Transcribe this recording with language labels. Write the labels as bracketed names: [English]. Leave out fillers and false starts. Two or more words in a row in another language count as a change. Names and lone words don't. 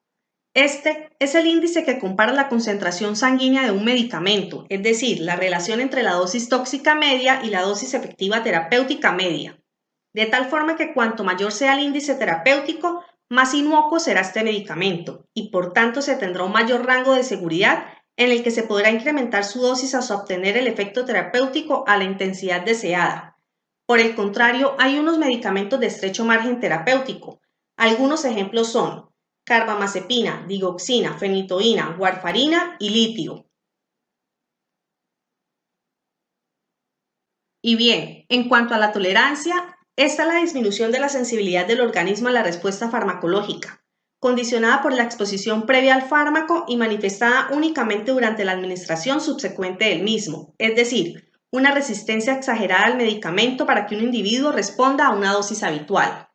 [Spanish] Este es el índice que compara la concentración sanguínea de un medicamento, es decir, la relación entre la dosis tóxica media y la dosis efectiva terapéutica media, de tal forma que cuanto mayor sea el índice terapéutico, más inocuo será este medicamento y por tanto se tendrá un mayor rango de seguridad en el que se podrá incrementar su dosis hasta obtener el efecto terapéutico a la intensidad deseada. Por el contrario, hay unos medicamentos de estrecho margen terapéutico. Algunos ejemplos son carbamazepina, digoxina, fenitoína, warfarina y litio. Y bien, en cuanto a la tolerancia, esta es la disminución de la sensibilidad del organismo a la respuesta farmacológica, condicionada por la exposición previa al fármaco y manifestada únicamente durante la administración subsecuente del mismo, es decir, una resistencia exagerada al medicamento para que un individuo responda a una dosis habitual.